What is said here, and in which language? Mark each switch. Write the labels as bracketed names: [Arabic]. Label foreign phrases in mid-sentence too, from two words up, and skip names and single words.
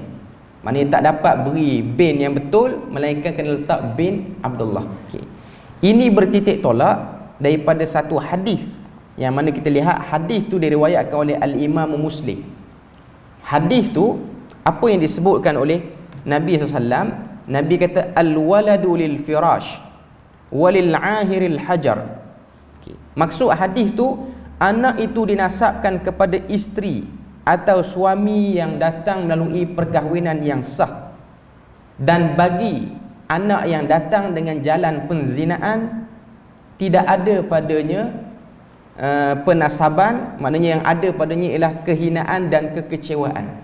[Malay] Maknanya tak dapat beri bin yang betul, melainkan kena letak bin Abdullah. Okay. Ini bertitik tolak daripada satu hadis, yang mana kita lihat hadis tu diriwayatkan oleh Al-Imam Muslim. Hadis tu apa yang disebutkan oleh Nabi SAW? Nabi kata [Arabic] الولد للفراش وللعاهر الحجر. [Malay] Okay. Maksud hadis tu, anak itu dinasabkan kepada isteri atau suami yang datang melalui perkahwinan yang sah, dan bagi anak yang datang dengan jalan penzinaan tidak ada padanya penasaban, maknanya yang ada padanya ialah kehinaan dan kekecewaan.